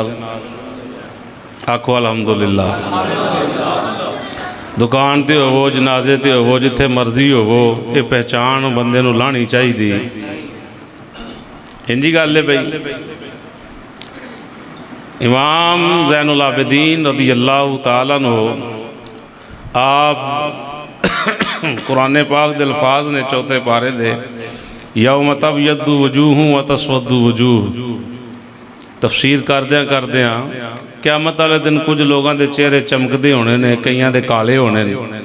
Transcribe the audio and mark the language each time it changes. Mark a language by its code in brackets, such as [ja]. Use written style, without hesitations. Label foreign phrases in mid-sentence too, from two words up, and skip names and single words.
[pa] آکھو الحمدللہ. دکان تے ہووے جنازے تے ہووے جتھے مرضی ہووے یہ پہچان بندے نوں لانی چاہیدی. انجی گل ہے بئی. امام زین العابدین [ar] رضي الله تعالى عنه [pa] آپ قرآن پاک دے الفاظ نے چوتھے پارے دے [ar] يوم تبيض وجوه وتسود وجوه [pa] تفسیر کردیاں قیامت والے دن [ur] کچھ لوگوں کے چہرے چمکتے [pa] ہونے نے، کئیاں دے کالے ہونے نے.